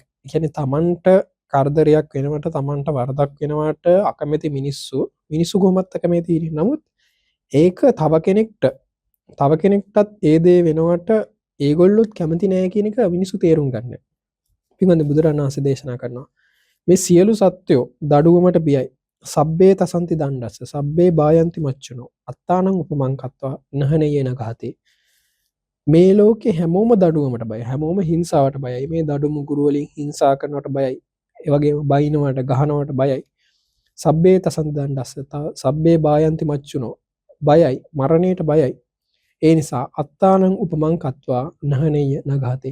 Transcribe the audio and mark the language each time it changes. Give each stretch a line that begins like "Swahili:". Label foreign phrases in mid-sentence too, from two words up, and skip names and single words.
Sinhala: ඒ කියන්නේ Tamanට කරදරයක් වෙනවට Tamanට වරදක් වෙනවට අකමැති මිනිස්සු කොහොමත් අකමැතියි. නමුත් ඒක තව කෙනෙක්ටත් ඒ දේ වෙනවට ඒගොල්ලොත් කැමති නෑ කියන එක මිනිස්සු තේරුම් ගන්න. පින්වත්නි බුදුරණන් වහන්සේ දේශනා කරනවා මේ සියලු සත්වයෝ දඩුවමට බියයි.
Pali: සබ්බේ තසන්ති දණ්ඩස්ස සබ්බේ බායන්ති මච්චුනෝ අත්තානං උපමං කତ୍වා නහනයේන ඝාතේ.
Sinhala: මේ ලෝකේ හැමෝම දඩුවමට බයයි. හැමෝම හිංසාවට බයයි. මේ දඩු මුගුරු වලින් හිංසා කරනවට බයයි. ඒ වගේම බයිනවට ගහනවට බයයි.
Pali: සබ්බේ තසන්ති දණ්ඩස්ස සබ්බේ බායන්ති මච්චුනෝ
Sinhala: බයයි මරණයට බයයි. ඒ නිසා
Pali: අත්තානං උපමං කତ୍වා නහනේය නඝාතේ.